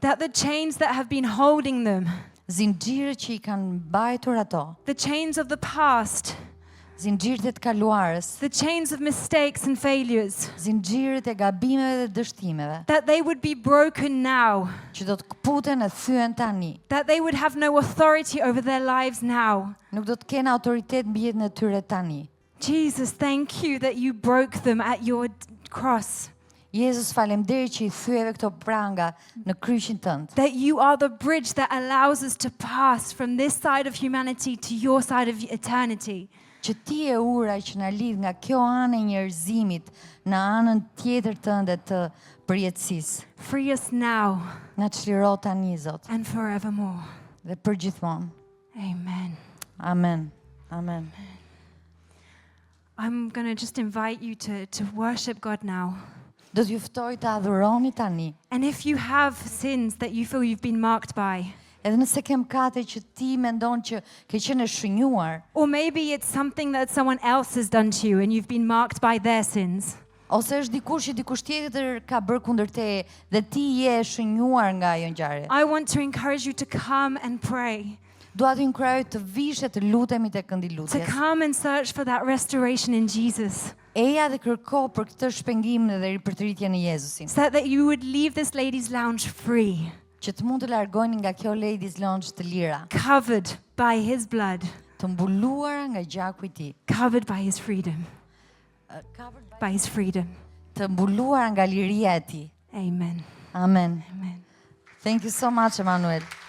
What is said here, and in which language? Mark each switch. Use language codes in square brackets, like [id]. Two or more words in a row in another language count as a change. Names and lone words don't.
[en] that the chains that have been holding them, [sq] Zinxhirët që i kanë mbajtur ato, [en] the chains of the past, [sq] zinxhirët e të kaluarës, [en] the chains of mistakes and failures, [sq] zinxhirët e gabimeve dhe dështimeve, [en] that they would be broken now, [sq] që do të kputen e thyen tani. [en] that they would have no authority over their lives now, [sq] Nuk do të kenë autoritet mbi jetën e tyre tani. [en] Jesus, thank you that you broke them at your cross. [sq] Jezus, faleminderit që I thyeve këto pranga në kryqin tënd. [en] That you are the bridge that allows us to pass from this side of humanity to your side of eternity. [sq] Që ti e ura që na lidh nga kjo anë e njerëzimit në anën tjetër tënde të përjetësisë. [en] Free us now [sq] Na çliro tani, Zot, [en] and forevermore. [sq] dhe përgjithmonë. [en] Amen. [sq] Amen. Amen. [en] I'm going to just invite you to worship God now. [sq] Do t'ju ftoj të adhuroni tani. [en] And if you have sins that you feel you've been marked by, [sq] Edhe nëse ke mëkate që ti mendon që ke qenë e shënjuar, [en] or maybe it's something that someone else has done to you and you've been marked by their sins, [sq] ose është dikush që dikush tjetër ka bërë kundër teje dhe ti je e shënjuar nga ajo ngjarje. [en] I want to encourage you to come and pray, [sq] Dua t'ju inkurajoj të vish e të lutemi tek këndi [en] to [sq] lutjes. [en] come and search for that restoration in Jesus, [sq] Eja dhe kërko për këtë shpengim dhe ripërtëritje në Jezusin. [en] so that you would leave this ladies' lounge free, [sq] Që të mund të largojni nga kjo [en] ladies lounge [sq] të lira, [en] covered by his blood, [sq] të mbuluara nga gjaku I tij, [en] covered by his freedom, by his freedom. [sq] të mbuluara nga liria e tij. [en] Amen. [sq] Amen. [en] Amen. Thank you so much, Emanuel.